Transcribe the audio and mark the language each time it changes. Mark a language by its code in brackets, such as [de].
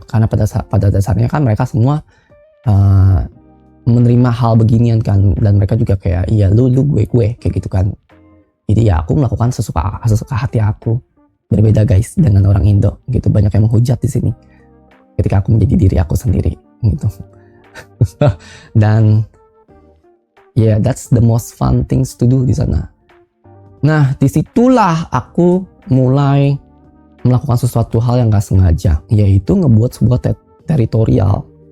[id] Karena pada dasarnya kan mereka semua menerima hal beginian kan, dan mereka juga kayak iya lu gue kayak gitu kan. Jadi ya aku melakukan sesuka hati aku. Berbeda guys dengan orang Indo gitu, banyak yang menghujat di sini ketika aku menjadi diri aku sendiri gitu. Dan [en] that's the most fun things to do [id] di sana. Nah disitulah aku mulai melakukan sesuatu hal yang gak sengaja, yaitu ngebuat sebuah teritorial.